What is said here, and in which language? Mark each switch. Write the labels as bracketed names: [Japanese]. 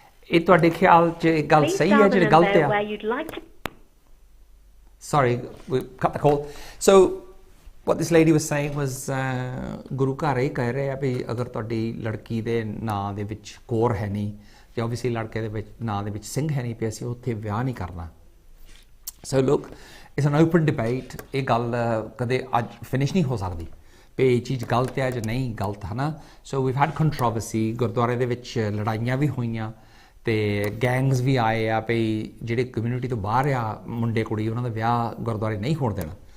[Punjabi] ਇਹ ਤੁਹਾਡੇ ਖਿਆਲ 'ਚ ਗੱਲ ਸਹੀ ਹੈ ਜਿਹੜੀ ਗਲਤ ਆ? [English] Sorry, we cut the call. So what this lady was saying was [Punjabi] ਗੁਰੂ ਘਰ ਇਹ ਕਹਿ ਰਹੇ ਆ ਵੀ ਅਗਰ ਤੁਹਾਡੀ ਲੜਕੀ ਦੇ ਨਾਂ ਦੇ ਵਿੱਚ ਕੌਰ ਹੈ ਨਹੀਂ ਤੇ obviously ਲੜਕੇ ਦੇ ਵਿੱਚ ਨਾਂ ਦੇ ਵਿੱਚ ਸਿੰਘ ਹੈ ਨਹੀਂ ਤੇ ਅਸੀਂ ਉੱਥੇ ਵਿਆਹ ਨਹੀਂ ਕਰਨਾ। [English] So look, it's an open debate. [Punjabi] ਇਹ ਗੱਲ ਕਦੇ ਅੱਜ ਫਿਨਿਸ਼ ਨਹੀਂ ਹੋ ਸਕਦੀ ਵੀ ਇਹ ਚੀਜ਼ ਗਲਤ ਹੈ ਜਾਂ ਨਹੀਂ ਗਲਤ ਹੈ ਨਾ। [English] So we've had controversy, [Punjabi] ਗੁਰਦੁਆਰੇ ਦੇ ਵਿੱਚ ਲੜਾਈਆਂ ਵੀ ਹੋਈਆਂ ਤੇ ਗੈਂਗਸ ਵੀ ਆਏ ਆ ਵੀ ਜਿਹੜੇ ਕਮਿਊਨਿਟੀ ਤੋਂ ਬਾਹਰ ਆ ਮੁੰਡੇ ਕੁੜੀ ਉਹਨਾਂ ਦਾ ਵਿਆਹ ਗੁਰਦੁਆਰੇ ਨਹੀਂ ਹੋਣ ਦੇਣਾ।